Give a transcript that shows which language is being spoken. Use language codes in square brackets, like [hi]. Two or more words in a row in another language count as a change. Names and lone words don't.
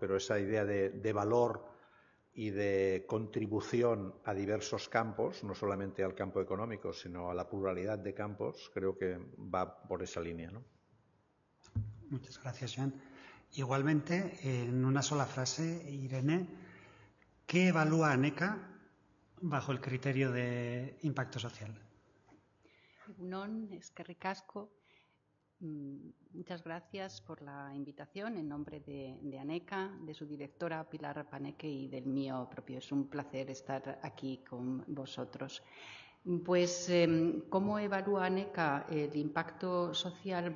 [es] Pero esa idea de valor y de contribución a diversos campos, no solamente al campo económico, sino a la pluralidad de campos, creo que va por esa línea, ¿no? Muchas gracias, Joan. Igualmente, en una sola frase, Irene, ¿qué evalúa ANECA bajo el criterio de impacto social? [eu] Egunon, eskerrik asko. [es] Muchas gracias por la invitación en nombre de ANECA, de su directora Pilar Paneque y del mío propio. Es un placer estar aquí con vosotros. Pues, ¿cómo evalúa ANECA el impacto social?